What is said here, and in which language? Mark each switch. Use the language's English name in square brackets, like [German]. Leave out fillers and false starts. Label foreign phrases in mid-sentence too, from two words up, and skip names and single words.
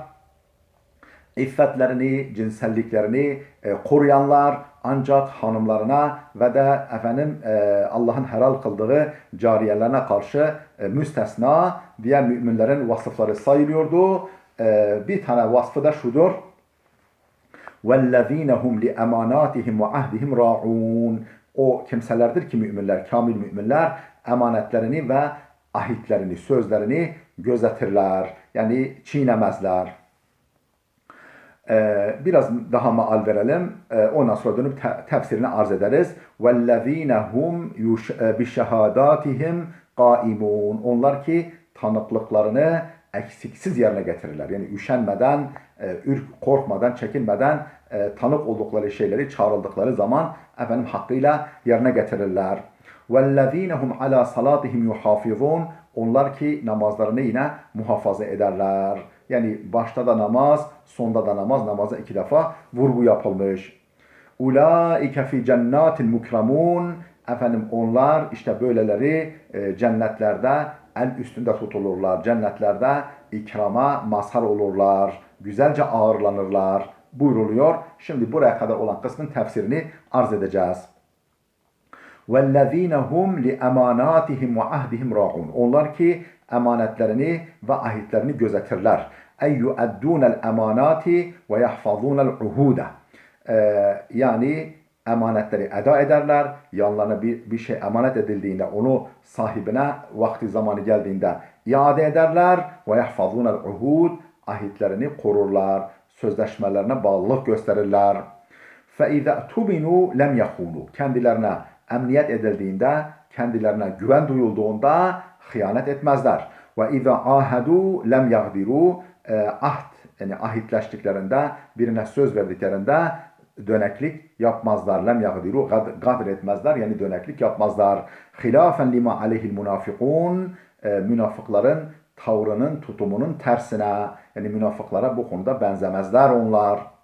[Turkish] İffetlerini, cinselliklerini koruyanlar, ancak hanımlarına ve de Allah'ın helal kıldığı cariyelerine karşı müstesna, diğer müminlerin vasıfları sayılıyordu. Bir tane vasfı da şudur: [Arabic] وَالَّذ۪ينَ هُمْ لِأَمَانَاتِهِمْ وَعَهْدِهِمْ رَاعُونَ. [Turkish] O kimselerdir ki müminler, kamil müminler, emanetlerini ve ahitlerini, sözlerini gözetirler. Yani çiğnemezler. Biraz daha maal verelim. Ondan sonra dönüp tefsirini arz ederiz. [Arabic] وَالَّذ۪ينَ هُمْ بِشَهَادَاتِهِمْ قَائِمُونَ. [Turkish] Onlar ki tanıklıklarını eksiksiz yerine getirirler. Yani üşenmeden, korkmadan, çekinmeden tanık oldukları şeyleri çağrıldıkları zaman hakkıyla yerine getirirler. [Arabic] وَالَّذ۪ينَ هُمْ عَلَى صَلَاتِهِمْ يُحَافِظُونَ. [Turkish] Onlar ki namazlarını yine muhafaza ederler. Yani başta da namaz, sonda da namaz, namaza 2 defa vurgu yapılmış. [Arabic] أولئك في جنات مكرمون. [Turkish] Onlar, işte böyleleri cennetlerde en üstünde tutulurlar. Cennetlerde ikrama mazhar olurlar. Güzelce ağırlanırlar buyruluyor. Şimdi buraya kadar olan kısmın tefsirini arz edeceğiz. [Arabic] وَالَّذ۪ينَ هُمْ لِأَمَانَاتِهِمْ وَعَهْدِهِمْ رَاعُونَ. [Turkish] Onlar ki emanetlerini ve ahitlerini gözetirler. [Arabic] اَيْ يُؤَدُّونَ الْاَمَانَاتِ وَيَحْفَظُونَ الْعُهُودَ. [Turkish] Yani emanetleri eda ederler. Yanlarına bir şey emanet edildiğinde onu sahibine vakti zamanı geldiğinde iade ederler. [Arabic] وَيَحْفَظُونَ الْعُهُودَ. [Turkish] Ahitlerini korurlar. Sözleşmelerine bağlılık gösterirler. [Arabic] فَاِذَا اَتُبِنُوا لَمْ يَخُونُوا. [Turkish] Kendilerine emniyet edildiğinde, kendilerine güven duyulduğunda hıyanet etmezler. [Arabic] وَاِذَا عَاهَدُوا لَمْ يَغْدِرُوا. [Turkish] Yani ahitleştiklerinde, birine söz verdiklerinde döneklik yapmazlar. [Arabic] لم يغدروا, [Turkish] gadr etmezler, yani döneklik yapmazlar. [Arabic] خلافا لما عليه المنافقون. [Turkish] Münafıkların tavrının, tutumunun tersine, yani münafıklara bu konuda benzemezler onlar.